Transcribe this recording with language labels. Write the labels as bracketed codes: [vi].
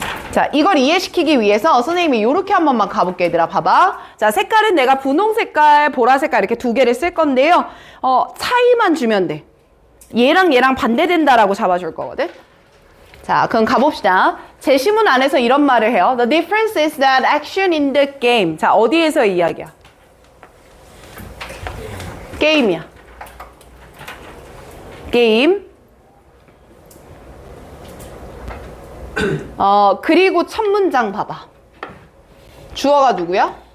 [ko] 자, 이걸 이해시키기 위해서 선생님이 이렇게 한 번만 가볼게, 얘들아. 봐봐. 자, 색깔은 내가 분홍 색깔, 보라 색깔 이렇게 두 개를 쓸 건데요. 차이만 주면 돼. 얘랑 얘랑 반대된다라고 잡아줄 거거든. 자, 그럼 가봅시다. 제시문 안에서 이런 말을 해요. [en] The difference is that action in the game. [ko] 자, 어디에서의 이야기야? 게임이야. 게임. 그리고 첫 문장 봐봐. 주어가 누구야?